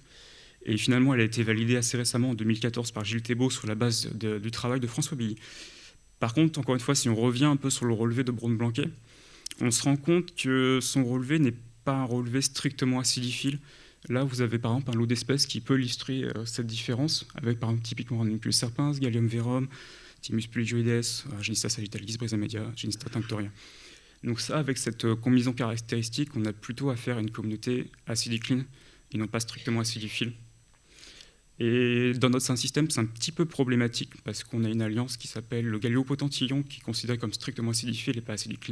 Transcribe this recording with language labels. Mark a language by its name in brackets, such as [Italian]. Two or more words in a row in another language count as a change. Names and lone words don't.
[French] Et finalement, elle a été validée assez récemment, en 2014, par Gilles Thébault, sur la base du travail de François Billy. Par contre, encore une fois, si on revient un peu sur le relevé de Braun-Blanquet, on se rend compte que son relevé n'est pas un relevé strictement acidophile. Là, vous avez par exemple un lot d'espèces qui peut illustrer cette différence, avec par exemple typiquement Ranunculus serpens, Gallium verum, Thymus plugioides, Genista sagittalis, Brisa media, Genista tinctoria. Donc ça, avec cette combinaison caractéristique, on a plutôt affaire à une communauté acidicline et non pas strictement acidophile. Et dans notre système, c'est un petit peu problématique parce qu'on a une alliance qui s'appelle le Galliopotentillon, qui est considéré comme strictement acidophile et pas acidicline.